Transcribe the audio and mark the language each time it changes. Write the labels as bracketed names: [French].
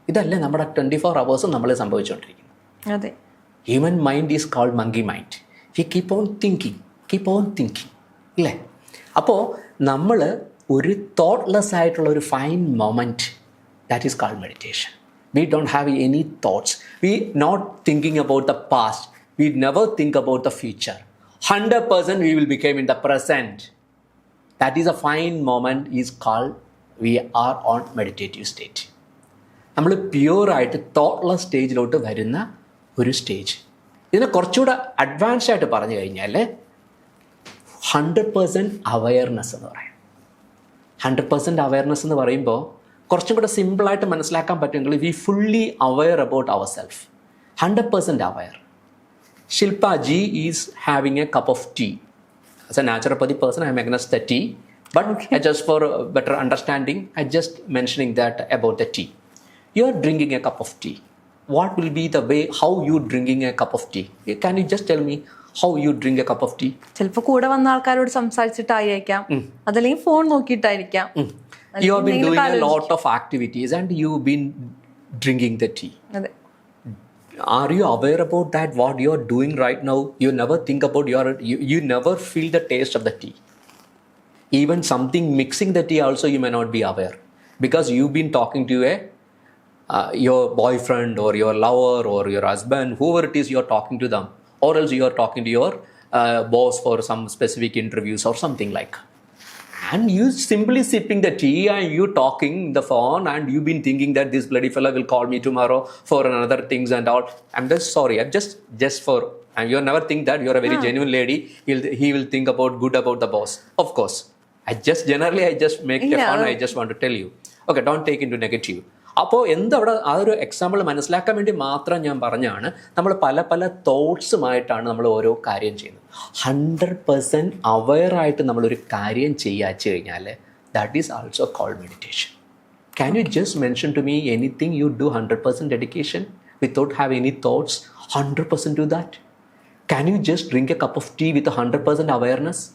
[Malayalam] ഇതല്ലേ നമ്മുടെ 24 hours നമ്മൾ സംഭവിച്ചുകൊണ്ടിരിക്കുന്നത്. അതെ. [English] Human mind is called monkey mind. We keep on thinking, ഇല്ലേ? [Malayalam] അപ്പോൾ നമ്മൾ ഒരു തോട്ട്ലെസ് ആയിട്ടുള്ള ഒരു fine moment, [English] That is called meditation. We don't have any thoughts. We not thinking about the past. We never think about the future. 100% we will become in the present. That is a fine moment is called we are on meditative state. [Malayalam] നമ്മൾ പ്യൂറായിട്ട് thoughtless സ്റ്റേജിലോട്ട് വരുന്ന ഒരു stage. ഇതിനെ കുറച്ചുകൂടെ advance ആയിട്ട് പറഞ്ഞു കഴിഞ്ഞാൽ 100% awareness എന്ന് പറയാം. 100% അവയർനെസ് എന്ന് പറയുമ്പോൾ കുറച്ചും കൂടെ സിമ്പിളായിട്ട് മനസ്സിലാക്കാൻ പറ്റുമെങ്കിൽ [English] We fully aware about our self. 100% aware. Shilpa ji is having a cup of tea. As a naturopathy person, I am against the tea. But just for better understanding, I just mentioning that about the tea. You are drinking a cup of tea. What will be the way how you drinking a cup of tea? Can you just tell me how you drink a cup of tea? [Malayalam] ചിലപ്പോൾ കൂടെ വന്ന ആൾക്കാരോട് സംസാരിച്ചിട്ടായിരിക്കാം, അതല്ലെങ്കിൽ phone നോക്കിയിട്ടായിരിക്കാം. [English] You have been doing a lot of activities and you've been drinking the tea. [Malayalam] അതെ. [English] Are you aware about that? What you are doing right now? You never think about you never feel the taste of the tea. Even something mixing the tea also you may not be aware, because you've been talking to your boyfriend or your lover or your husband, whoever it is you are talking to them, or else you are talking to your boss for some specific interviews or something like. And you simply sipping the tea and you talking the phone and you've been thinking that this bloody fella will call me tomorrow for another things and all. I'm just sorry. I'm just for, and you never think that you're a very genuine lady. He will think about good about the boss. Of course. I just make a fun. I just want to tell you. Okay, don't take into negative. [Malayalam] അപ്പോൾ എന്തവിടെ ആ ഒരു example മനസ്സിലാക്കാൻ വേണ്ടി മാത്രം ഞാൻ പറഞ്ഞാണ്. നമ്മൾ പല പല തോട്ട്സുമായിട്ടാണ് നമ്മൾ ഓരോ കാര്യം ചെയ്യുന്നത്. 100% അവെയറായിട്ട് നമ്മളൊരു കാര്യം ചെയ്യാച്ചു കഴിഞ്ഞാൽ [English] That is also called meditation. Can you just mention to me anything you do 100% dedication without have any thoughts? 100% do that. Can you just drink a cup of tea with 100% awareness?